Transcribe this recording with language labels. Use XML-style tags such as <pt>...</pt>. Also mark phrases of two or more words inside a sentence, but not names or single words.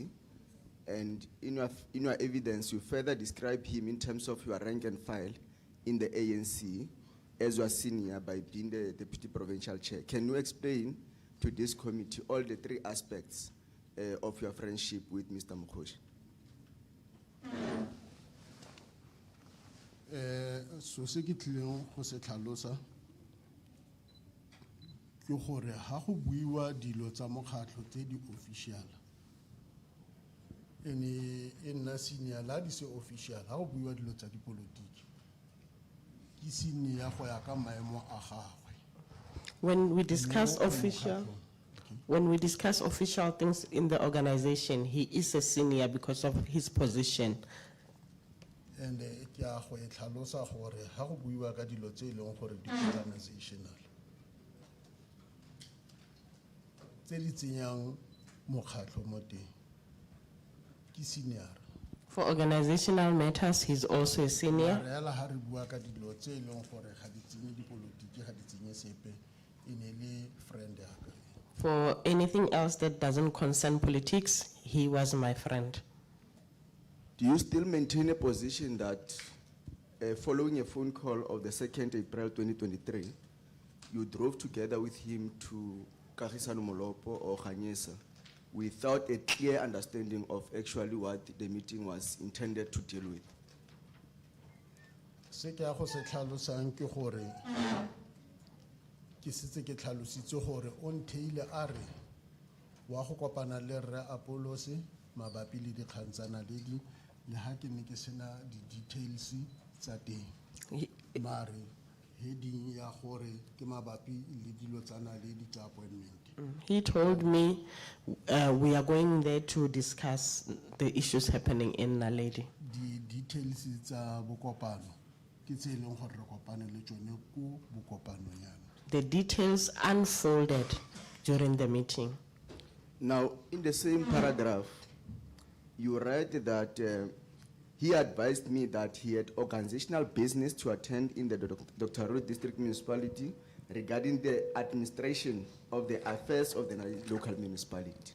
<en>And in your evidence, you further describe him in terms of your rank and file in the ANC as your senior by being the Deputy Provincial Chair. Can you explain to this committee all the three aspects of your friendship with Mr. Mokgosi?</en> <tn>So se ke tlileng go se tlhalosa ke gore ha go buiwa dilo tsa mokgatlho tse di official ene e nna senior la di se official ha go buiwa dilo tsa dipolotiki ke senior go ya ka maemo a gagwe.</tn> <en>When we discuss official things in the organization, he is a senior because of his position.</en> <tn>And ke a go e tlhalosa gore ha go buiwa ka dilo tse e leng gore di organizational tse di tsenyang mokgatlho mo teng ke senior.</tn> <en>For organizational matters, he's also a senior.</en> <tn>Reala ha re bua ka dilo tse e leng gore ga di tsenye dipolotiki ga di tsenye sepe e ne le friend ya ka.</tn> <en>For anything else that doesn't concern politics, he was my friend. Do you still maintain a position that following a phone call of the 2nd April 2023, you drove together with him to 𝐾𝐨𝐺'𝐿 or 𝐬𝐮𝐬𝐜𝐫𝐢𝐻𝐈 without a clear understanding of actually what the meeting was intended to deal with?</en> <tn>Se ke a go se tlhalosang ke gore ke setse ke tlhalositse gore o ntheile a re wa go kopana le Rre Apollos mabapi le dikgang tsa Naledi le ha ke ne ke sena di details tsa teng mare heading ya gore ke mabapi le dilo tsa Naledi tsa appointment.</tn> <en>He told me we are going there to discuss the issues happening in Naledi.</en> <tn>Di details tsa bokopano ke tse e leng gore re kopane le tsone ko bokopanong yana.</tn> <en>the details unfolded during the meeting. Now, in the same paragraph, you write that he advised me that he had organizational business to attend in the Dr. Road District Municipality regarding the administration of the affairs of the local municipality.</en>